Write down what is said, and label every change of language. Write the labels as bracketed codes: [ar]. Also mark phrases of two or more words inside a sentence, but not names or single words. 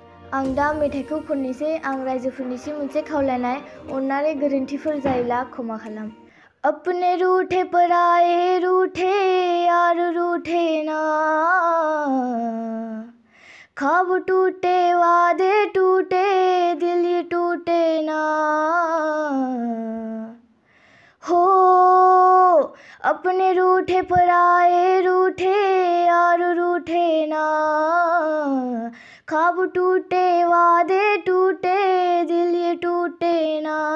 [brx] आं दा मेथाइखौ खननोसै आं रायजोफोरनिसिम मोनसे खावलायनाय अननानै गोरोन्थिफोर जायोब्ला क्षमा खालाम। [hi] अपने रूठे पराए रूठे यार रूठे ना, ख्वाब टूटे वादे टूटे दिल ये टूटे ना, हो अपने रूठे पराए रूठे यार रूठे ना, ख्वाब टूटे वादे टूटे दिल ये टूटे ना,